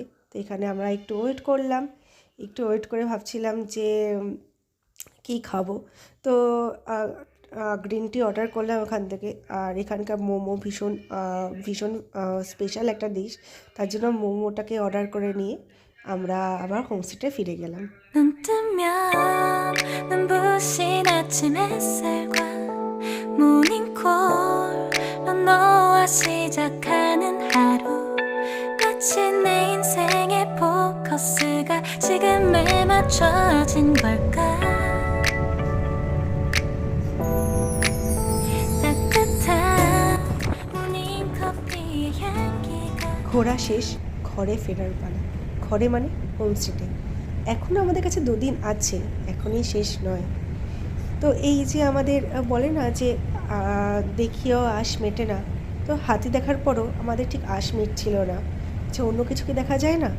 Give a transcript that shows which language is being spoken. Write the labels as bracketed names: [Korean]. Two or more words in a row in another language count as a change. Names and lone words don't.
[Bangla] তো এখানে আমরা একটু ওয়েট করলাম, একটু ওয়েট করে ভাবছিলাম যে কী খাবো। তো [English] green tea order [Bangla] করলাম ওখান থেকে। আর এখানকার মোমো ভীষণ ভীষণ স্পেশাল একটা ডিশ, তার জন্য মোমোটাকে অর্ডার করে নিয়ে আমরা আবার হোমস্টেতে ফিরে গেলাম। [Korean] 눈 뜨면 눈부신 아침 햇살과 모닝콜로 너와 시작하는 하루, 마치 내 인생의 포커스가 지금에 맞춰진 걸까. 따뜻한 모닝커피에 향기가 [Bangla] ঘোরা শেষ, ঘরে ফেরার পালা। ঘরে মানে হোমস্টেতে। এখনও আমাদের কাছে 2 দিন আছে, এখনই শেষ নয়। তো এই যে আমাদের বলে না যে দেখিয়েও আশ মেটে না, তো হাতি দেখার পরও আমাদের ঠিক আশ মিটছিল না যে অন্য কিছু কি দেখা যায় না।